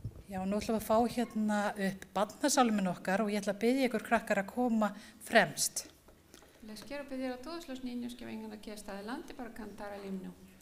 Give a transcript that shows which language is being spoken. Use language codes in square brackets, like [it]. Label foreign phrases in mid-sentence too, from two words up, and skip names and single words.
[is] Já, nú ætlum við að fá hérna upp barnasálminn okkar og ég ætla að biðja ykkur krakkar að koma fremst. [es] Les quiero pedir a todos los niños que vengan aquí hasta adelante para cantar el himno.